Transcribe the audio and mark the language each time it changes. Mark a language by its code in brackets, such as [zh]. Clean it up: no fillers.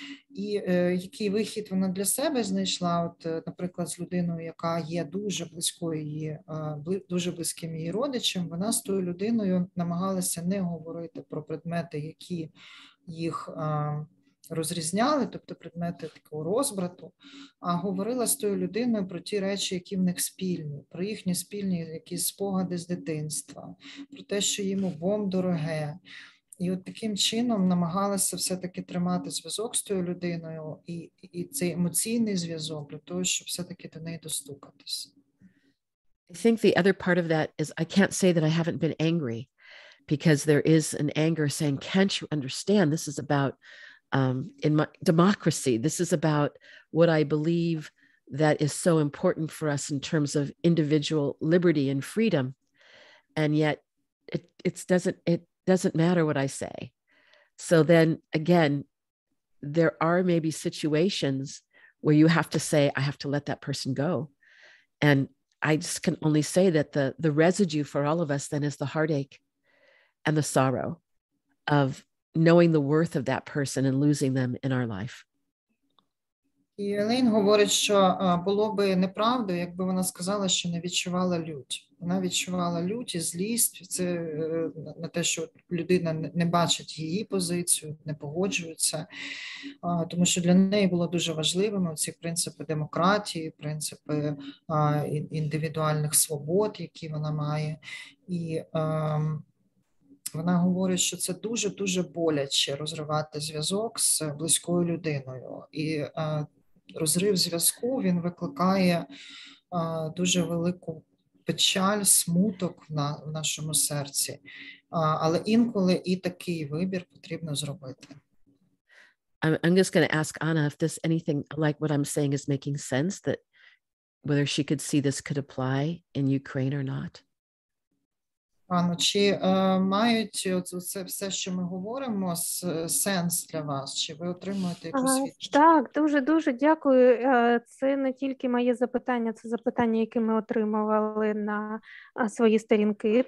[uk] І який вихід вона для себе знайшла, от, наприклад, з людиною, яка є дуже близькою її, дуже близьким її родичем, вона з тою людиною намагалася не говорити про предмети, які їх розрізняли, тобто предмети такого розбрату, а говорила з тою людиною про ті речі, які в них спільні, про їхні спільні якісь спогади з дитинства, про те, що їм обом дороге. І от таким чином намагалася все-таки тримати зв'язок з тою людиною і цей емоційний зв'язок для того, щоб все-таки до неї достукатися. [en] I think the other part of that is I can't say that I haven't been angry, because there is an anger saying, can't you understand? This is about in my democracy. This is about what I believe that is so important for us in terms of individual liberty and freedom. And yet it doesn't matter what I say. So then again, there are maybe situations where you have to say, I have to let that person go. And I just can only say that the residue for all of us then is the heartache and the sorrow of knowing the worth of that person and losing them in our life. [uk] І Елейн говорить, що було би неправдою, якби вона сказала, що не відчувала лють. Вона відчувала лють і злість, це на те, що людина не бачить її позицію, не погоджується, тому що для неї було дуже важливими ці принципи демократії, принципи індивідуальних свобод, які вона має. І вона говорить, що це дуже-дуже боляче розривати зв'язок з близькою людиною. І розрив зв'язку, він викликає дуже велику печаль, смуток в нашому серці. Але інколи і такий вибір потрібно зробити. [en] I'm just going to ask Anna if this anything like what I'm saying is making sense, that whether she could see this could apply in Ukraine or not. [uk] Анно, чи мають це все, що ми говоримо, сенс для вас? Чи ви отримуєте якусь відповідь? Так, дуже дякую. Це не тільки моє запитання, це запитання, яке ми отримували на свої сторінки.